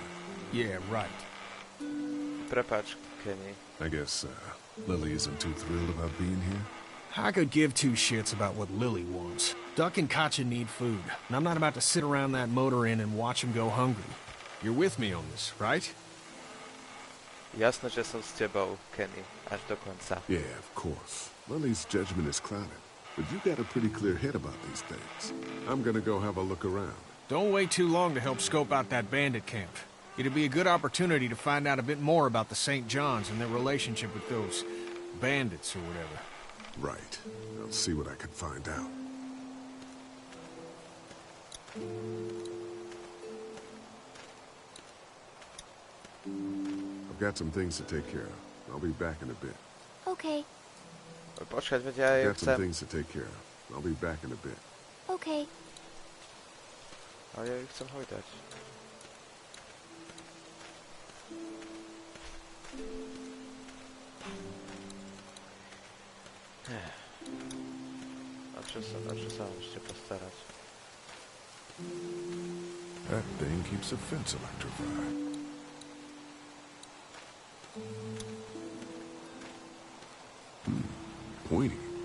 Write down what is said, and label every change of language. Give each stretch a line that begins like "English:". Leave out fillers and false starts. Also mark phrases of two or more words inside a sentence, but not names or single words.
English: Yeah, right.
Slovak: Prepáč, Kenny.
English: I guess, Lily isn't too thrilled about being here? I could give two shits about what Lily wants. Duck and Katja need food, and I'm not about to sit around that motor inn and watch them go hungry. You're with me on this, right?
Slovak: Jasne, že som s tebou, Kenny, až do konca.
English: Yeah, of course. Lily's judgment is clouded, but you got a pretty clear head about these things. I'm gonna go have a look around. Don't wait too long to help scope out that bandit camp. It'd be a good opportunity to find out a bit more about the St. John's and their relationship with those bandits or whatever. Right. I'll see what I can find out. I've got some things to take care of. I'll be back in a bit. Okay.
Slovak: Počkať, veď ja
English: I've
Slovak: ju
English: got some
Slovak: chcem.
English: things to take care of. I'll be back in a bit. Okay.
Slovak: Ale ja ju chcem hojdať. A čo sa mám ešte postarať?
English: That thing keeps a fence electrified. Pointy.